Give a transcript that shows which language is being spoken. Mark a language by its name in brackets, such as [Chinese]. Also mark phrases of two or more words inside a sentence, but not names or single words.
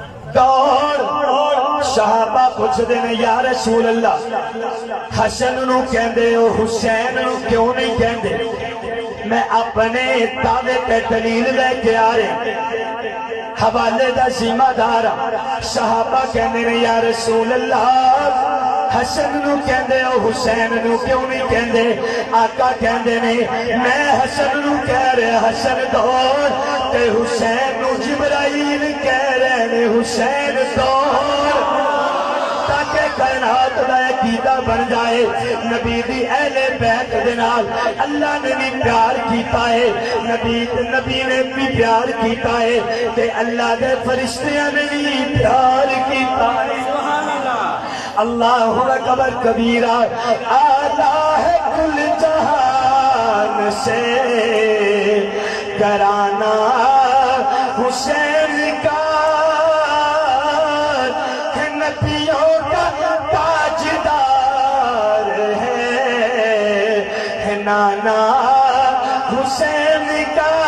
[Punjabi] دوڑ صحابہ پوچھ دینے [Arabic] یا رسول اللہ [Punjabi] حسن نو کہندے ہو حسین نو کیوں نہیں کہندے میں اپنے دعوے پہ دلیل لے کے آ رہے حوالے دا ذمہ دار صحابہ کہندے نے [Arabic] یا رسول اللہ [Punjabi] حسن نو کہندے او حسین نو کیوں نہیں کہندے؟ آقا کہندے نے میں حسن نو کہہ رہے حسن دور تے حسین نو جبرائیل کہہ رہے نے حسین دور، تاکہ کائنات دا عقیدہ بن جائے نبی دی اہل بیت دے نال اللہ نے بھی پیار کیتا ہے، نبی نے بھی پیار کیتا ہے تے اللہ دے فرشتیاں نے بھی پیار کیتا ہے۔ [Arabic] اللہ اکبر کبیرہ، [Urdu] آلہ ہے کل جہان سے گھرانہ حسین کا، ہے نبیوں کا تاجدار ہے نانا حسین کا۔